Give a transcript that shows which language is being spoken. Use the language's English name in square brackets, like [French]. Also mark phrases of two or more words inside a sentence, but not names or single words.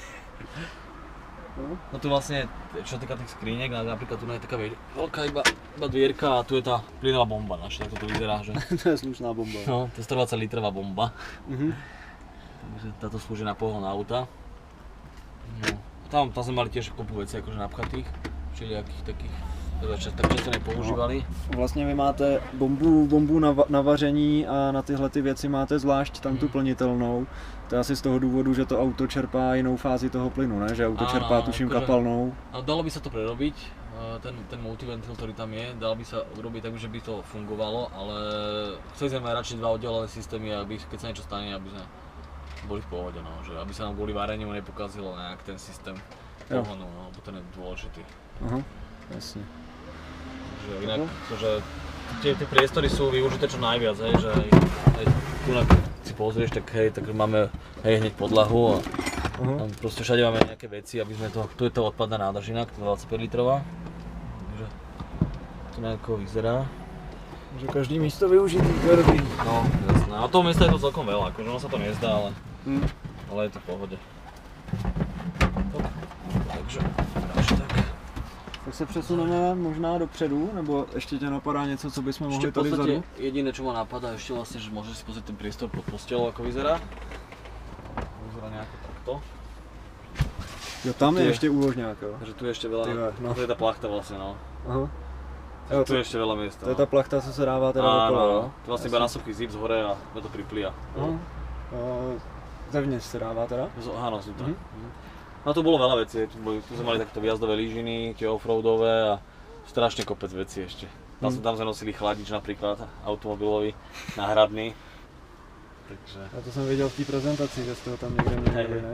[Slovak] No tu vlastne, čo sa týka tých skriniek, napríklad tu je taká veľká iba dvierka a tu je tá plynová bomba naša, tak to vyzerá, že... To je slušná bomba. No, to je 120 litrová bomba. Takže táto slúži na pohon auta. No, tam sme mali tiež kopu vecí akože napchatých, všelijakých takých, tak často nepoužívali. [Czech] Vlastně vy máte bombu na vaření a na tyhle ty věci máte zvlášť tam tu plnitelnou. To je asi z toho důvodu, že to auto čerpá jinou fázi toho plynu, ne? Že auto čerpá tuším kapalnou. [Slovak] A dalo by sa to prerobiť, ten multiventil, ktorý tam je, dal by sa urobiť tak, že by to fungovalo, ale chceli sme radšej dva oddelené systémy, aby keď sa niečo stane, aby sme boli v pohode, no, že aby sa nám kvôli vareniu nepokazilo nejak ten systém pohonu, no, lebo ten je dôležitý. Aha, jasne. Takže inak, že tie priestory sú využité čo najviac, hej, že aj tu si pozrieš, tak hej, tak máme hneď podlahu a tam proste všade máme nejaké veci, aby sme to, tu je to odpadná nádržina, 25 litrová, takže to nejako vyzerá. [Czech] Že každý místo využitý, to je dobrý. [Slovak] No, jasné, a toho miesta je to celkom veľa, akože ono sa to nezdá, ale je to v pohode. Takže tak. [Czech] Tak se přesuneme možná dopředu, nebo ještě tě napadá něco, co bychom mohli tady vzadu? [Slovak] Jediné, čo ma napadá ešte vlastne, že môžeš si pozrieť ten priestor pod postelou, ako vyzerá. Vyzerá nejako takto. [Czech] Jo, tam je ještě úložňák, jo? [Slovak] Takže tu je ešte veľa, no. To je tá plachta vlastne, no. Aha. Jo, tu je ešte veľa miesta. [Czech] To je ta plachta, co se dává teda okolo, jo? [Slovak] To vlastne iba na suchý zip z hore a to priplíja. [Czech] Zevnitř se dává teda? [Slovak] Áno, sú to. No tu bolo veľa vecí, tu sme mali takto výjazdové lyžiny, tie offroadové a strašne kopec vecí ešte. Tam sme nosili chladič napríklad, automobilový, náhradný. Takže... A to som videl [Czech] v té prezentaci, [Slovak] že ste ho tam niekde měli, ne?